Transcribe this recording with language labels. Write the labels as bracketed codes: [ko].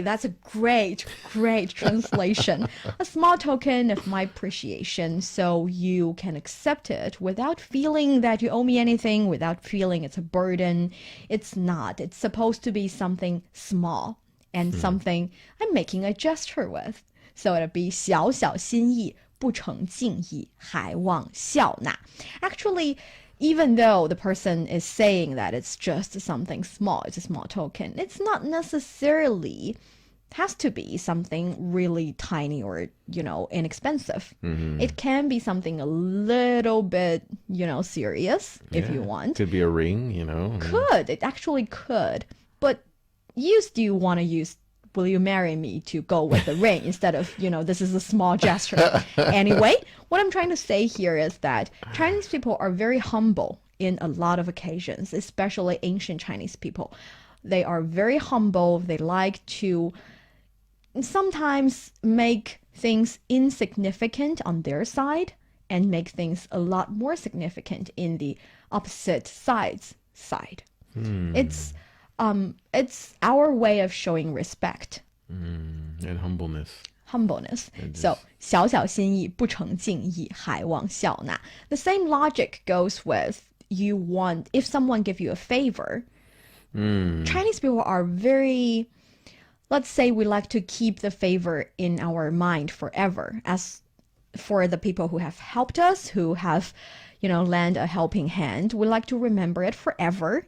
[en] That's a great translation. A small token of my appreciation so you can accept it without feeling that you owe me anything, without feeling it's a burden. It's not. It's supposed to be something small and something I'm making a gesture with. [zh] So it'll be 小小心意不成敬意还望笑纳. [en] Actually, even though the person is saying that it's just something small, it's a small token, it's not necessarily has to be something really tiny or, inexpensive. It can be something a little bit, serious if you want. Could be a ring, It actually could. But you still want to use will you marry me to go with the ring instead of, this is a small gesture. Anyway, what I'm trying to say here is that Chinese people are very humble in a lot of occasions, especially ancient Chinese people. They are very humble. They like to sometimes make things insignificant on their side and make things a lot more significant in the opposite side's side. It's our way of showing respect. And humbleness. [zh] So 小小心意不成敬意还望笑纳. [en] The same logic goes with if someone give you a favor. Chinese people are very, let's say we like to keep the favor in our mind forever. As for the people who have helped us, who have lend a helping hand, we like to remember it forever.